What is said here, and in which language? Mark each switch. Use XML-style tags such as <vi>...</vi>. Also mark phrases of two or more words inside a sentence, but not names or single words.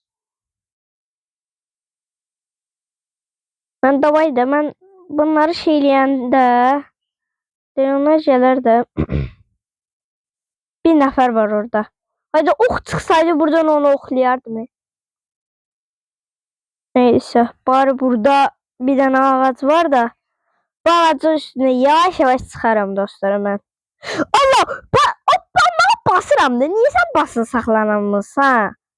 <az>Ben davay da ben bunları şeyləyəndə onlar gələr də bir nəfər var orada. Hadi ox çıxsaydı buradan onu oxlayardım. Neyse, bari burada bir dənə ağac var da bu ağacın üstüne yavaş çıxaram dostlarım mən. Allah! Ben basıram da.</az> <tr>Niye sen basın saklanamırsan?</tr>